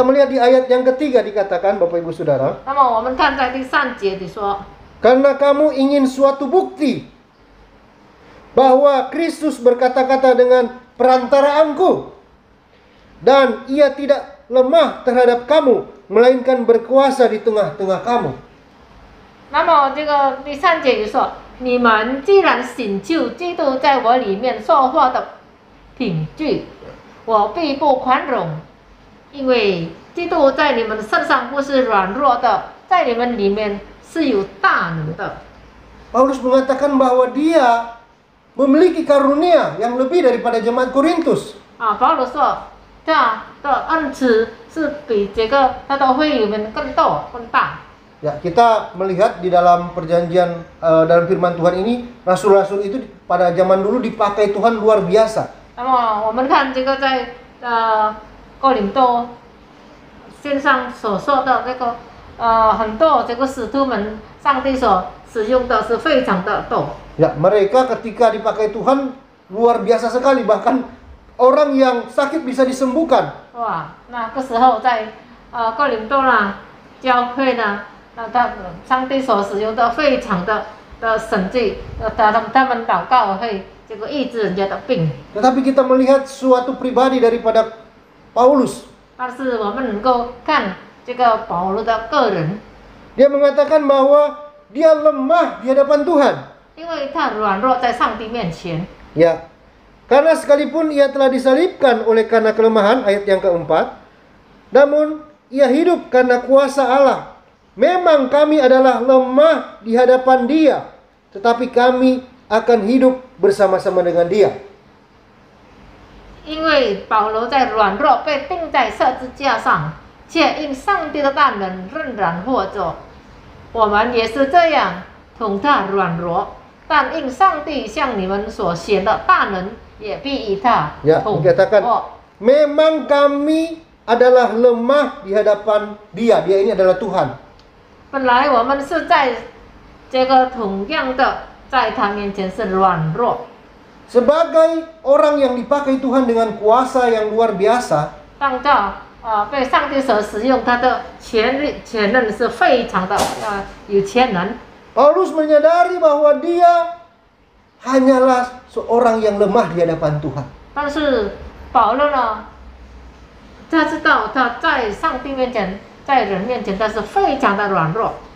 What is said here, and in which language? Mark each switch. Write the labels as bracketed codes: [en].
[id] Kita melihat di ayat yang ketiga dikatakan, Bapak Ibu Saudara, [zh] 那么我们看在第3节里说， [id] karena kamu ingin suatu bukti bahwa Kristus berkata-kata dengan perantaraanku dan ia tidak lemah terhadap kamu, melainkan berkuasa di tengah-tengah kamu. [zh] 那么这个第3节里说，你们既然寻求基督在我里面说话的凭据，我必不宽容，因为基督在你们身上不是软弱的，在你们里面是有大能的。 [id] Paulus mengatakan bahwa dia memiliki karunia yang lebih daripada jemaat Korintus. [zh] 保罗说，他的恩赐是比这个他的会友们更多更大。 [id] Ya, kita melihat di dalam perjanjian dalam firman Tuhan ini, rasul-rasul itu pada zaman dulu dipakai Tuhan luar biasa. [zh] 那么我们看这个在哥林多线上所说的这个很多这个使徒们，上帝所使用的是非常的多。 [id] Ya, mereka ketika dipakai Tuhan luar biasa sekali, bahkan orang yang sakit bisa disembuhkan. [zh] 哇，那个时候在哥林多呢教会呢，上帝所使用的非常的神迹，他们祷告会这个医治人家的病。 [id] Tetapi kita melihat suatu pribadi daripada Paulus. [zh] 但是我们能够看这个保罗的个人， [id] Dia mengatakan bahwa dia lemah di hadapan Tuhan. [zh] 因为他软弱在上帝面前。 [id] Ya, karena sekalipun ia telah disalibkan oleh karena kelemahan, ayat yang keempat, namun ia hidup karena kuasa Allah. Memang kami adalah lemah di hadapan Dia, tetapi kami akan hidup bersama-sama dengan Dia. [zh] 因为保罗在软弱被钉在十字架上，却因上帝的大能仍然活着。我们也是这样，同他软弱，但因上帝向你们所显的大能，也必与他 [id] Ya, [zh] 同 [id] dikatakan [zh] 活。 [id] memang kami adalah lemah di hadapan Dia. Dia ini adalah Tuhan. [zh] 本来我们是在这个同样的，在他面前是软弱。 [id] Sebagai orang yang dipakai Tuhan dengan kuasa yang luar biasa, [zh] 当到被上帝所使用，他的权能是非常的有潜能。 [id] Paulus menyadari bahwa dia hanyalah seorang yang lemah di hadapan Tuhan. [zh] 但是保罗呢，他知道他在上帝面前，在人面前，他是非常的软弱。